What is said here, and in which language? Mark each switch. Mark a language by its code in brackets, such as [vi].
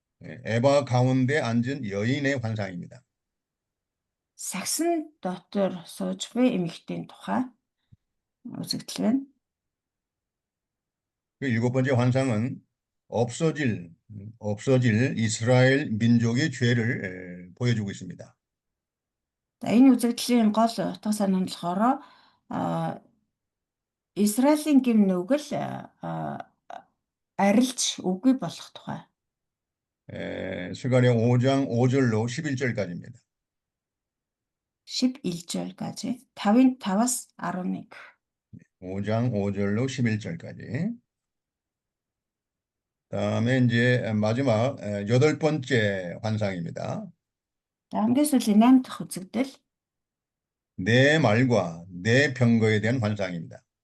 [ko] 에바 가운데 앉은 여인의 환상입니다. [mn] сагсан дотор сууж буй эмэгтэйн тухай үзэгдэл байна. [ko] 그 일곱 번째 환상은 없어질 이스라엘 민족의 죄를 보여주고 있습니다. [mn] За энэ үзэгдлийн гол утга санаа нь болохоор Израилийн гим нүгэл арилж үгүй болох тухай. [ko] 스가랴 5장 5절로 11절까지입니다. 11절까지 5-5-11. 5장 5절로 11절까지. 다음에 이제 마지막 여덟 번째 환상입니다. [mn] За хамгийн сүүлийн 8 дахь үзэгдэл [ko] 내 말과 내 병거에 대한 환상입니다.